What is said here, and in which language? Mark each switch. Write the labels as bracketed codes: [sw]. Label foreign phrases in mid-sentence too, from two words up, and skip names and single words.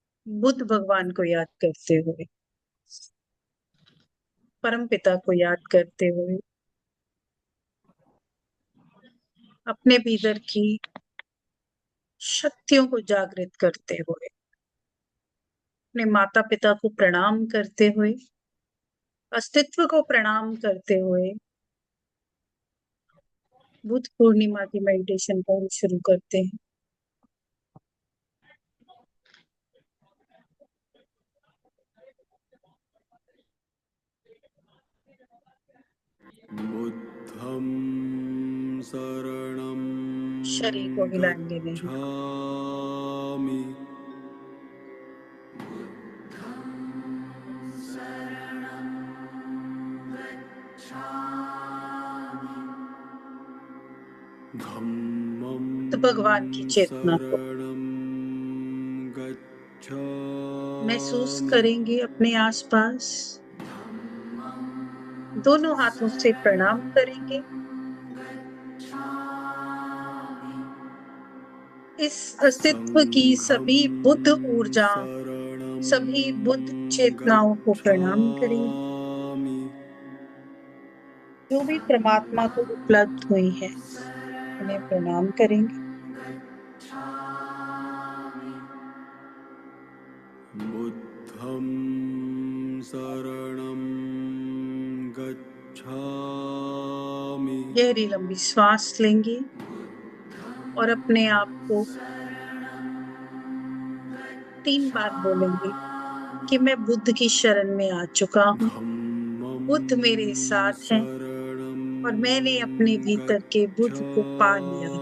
[hi] बुद्ध भगवान को याद करते हुए, परम पिता को याद करते हुए, अपने भीतर की शक्तियों को जागृत करते हुए, अपने माता पिता को प्रणाम करते हुए, अस्तित्व को प्रणाम करते हुए बुद्ध पूर्णिमा की मेडिटेशन को हम शुरू करते हैं। [pi] बुद्धं शरणं [hi] शरीर को हिलाएंगे नहीं। [pi] गच्छामि। धम्मं [hi] तो भगवान की चेतना को [pi] शरणं गच्छामि। [hi] महसूस करेंगे अपने आसपास। दोनों हाथों से प्रणाम करेंगे। इस अस्तित्व की सभी बुद्ध ऊर्जा, [pi] शरणं [hi] सभी बुद्ध चेतनाओं को प्रणाम करेंगे, [pi] गच्छामि। [hi] जो भी परमात्मा को उपलब्ध हुई है उन्हें प्रणाम करेंगे। [pi] बुद्धं शरणं गच्छामि। [hi] गहरी लंबी श्वास लेंगे और अपने आप को 3 बार बोलेंगे कि मैं बुद्ध की शरण में आ चुका हूँ। [pi] धम्मं [hi] बुद्ध मेरे साथ हैं [pi] शरणं [hi] और मैंने अपने भीतर के बुद्ध को पा लिया है।